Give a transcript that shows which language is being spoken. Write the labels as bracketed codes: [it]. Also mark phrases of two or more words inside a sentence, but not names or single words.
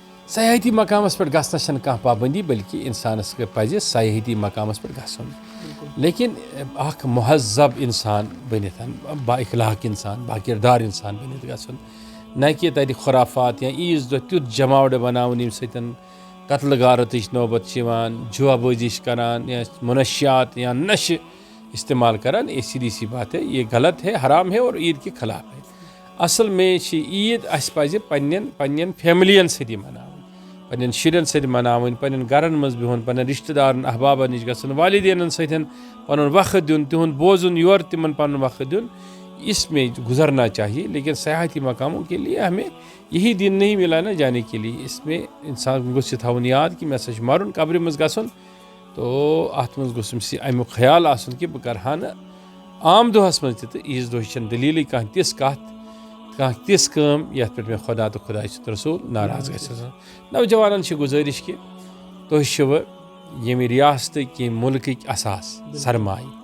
[ks] سیاحتی مقامس پہ گژھنس چھنہٕ کانٛہہ پابندی بلکہ انسانس پزِ سیاحتی مقامس پہ گژھُن لیکن اکھ مہذب انسان بنتھ با اخلاق انسان با کردار انسان بنتھ گژھُن نہ کہ تتہِ خرافات یا عیز دۄہ تیُتھ جماوڑ بناوُن ییٚمہِ سۭتۍ قتل غارتٕچ نوبت چھِ یِوان جوا بٲزی چھِ کران یا منشیات یا نشہ استعمال کران [ur] یہ سیدھی سی بات ہے یہ غلط ہے حرام ہے اور عید کے خلاف ہے اصل میں عید [ks] اس پزِ پننٮ۪ن فیملین سۭتی مناوٕنۍ پننٮ۪ن شُرٮ۪ن سۭتۍ مناوٕنۍ پننٮ۪ن گرن منٛز بِہُن پننٮ۪ن رشتہٕ دارن احبابن نِش گژھُن والدینن سۭتۍ پنُن وقت دیُن تِہُنٛد بوزُن یورٕ تِمن پنُن وقت دیُن [ur] اس میں گزرنا چاہیے لیکن سیاحتی مقاموں کے لیے ہمیں یہی دن نہیں ملا نا جانے کے لیے اس میں [ks] انسان گوٚژھ یہِ تھاوُن یاد کہ مےٚ ہسا چھُ مرُن قبرِ منٛز گژھُن تو اتھ منٛز گوٚژھ أمِس امیُک خیال آسُن کہ بہٕ کرٕ ہا نہٕ عام دۄہس منٛز تہِ تہٕ عیٖذ دۄہ چھنہٕ دٔلیٖلٕے کانٛہہ تِژھ کتھ کانٛہہ تِژھ کٲم یتھ پٮ۪ٹھ مےٚ خۄدا تہٕ خۄداے سُنٛد رسوٗل ناراض گژھِ نوجوانن چھِ گُزٲرِش کہ تُہۍ چھِوٕ ییٚمہِ ریاستٕکۍ ییٚمہِ مُلکٕکۍ اساس سرمایہِ